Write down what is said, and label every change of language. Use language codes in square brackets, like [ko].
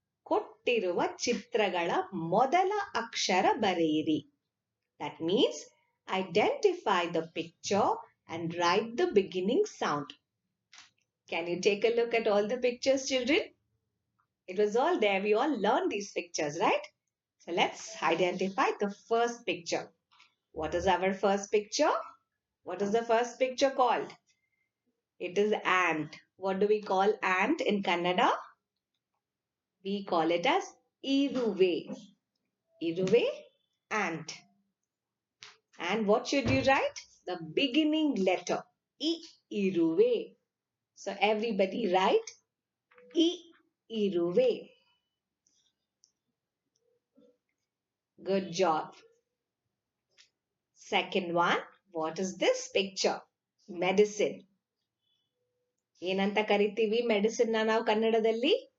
[kn] ಕೊಟ್ಟಿರುವ ಚಿತ್ರಗಳ ಮೊದಲ ಅಕ್ಷರ ಬರೆಯಿರಿ. [en] That means identify the picture and write the beginning sound. Can you take a look at all the pictures, children? It was all there. We all learned these pictures, right? So let's identify the first picture. What is our first picture? What is the first picture called? It is ant. What do we call ant in Kannada? We call it as iruve. Iruve, ant. And what should you write? The beginning letter. I, iruve. So everybody write I, iruve. Good job. Second one, what is this picture? Medicine. [kn] ಏನಂತ ಕರಿತೀವಿ medicine ನಾವು ಕನ್ನಡದಲ್ಲಿ?